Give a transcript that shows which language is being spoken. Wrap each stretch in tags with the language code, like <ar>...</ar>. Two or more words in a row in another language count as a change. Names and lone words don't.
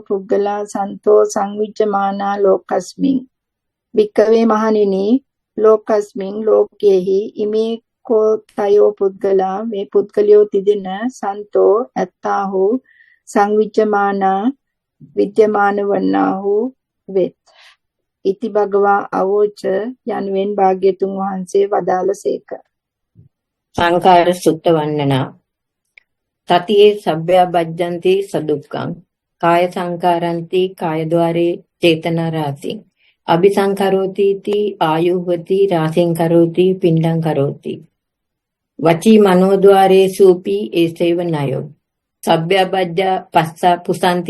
<pi>පුද්ගලා සන්තෝ සංවිජ්ජමානා ලෝකස්මින් භික්ඛවේ මහණෙනි ලෝකස්මින් ලෝකේහි ඉමේකෝ තයෝ පුද්ගලා</pi> <si>මේ පුද්ගලයෝ තිදෙන</si> <pi>සන්තෝ ඇත්තාහු සංවිජ්ජමානා</pi> <si>විද්‍යමාන වන්නාහු වෙත්</si> <pi>ඉති භගවා අවෝච</pi> <si>යනුවෙන් භාග්‍යතුන් වහන්සේ වදාළසේක.</si> <pi>සංඛාර සුත්ත වන්නනා තතියේ සබ්බ්‍යාබජ්ජන්ති සදුක්ඛං කාය සංඛාරන්ති කායද්වාරේ චේතනා රාසි අபிසංකරෝති ති ආයුහති රාසින් කරෝති පිණ්ඩං කරෝති වචී මනෝද්වාරේ සූපි ඒසේව නයෝ සබ්බ්‍යාබජ්ජා පස්සා පුසන්ති</pi>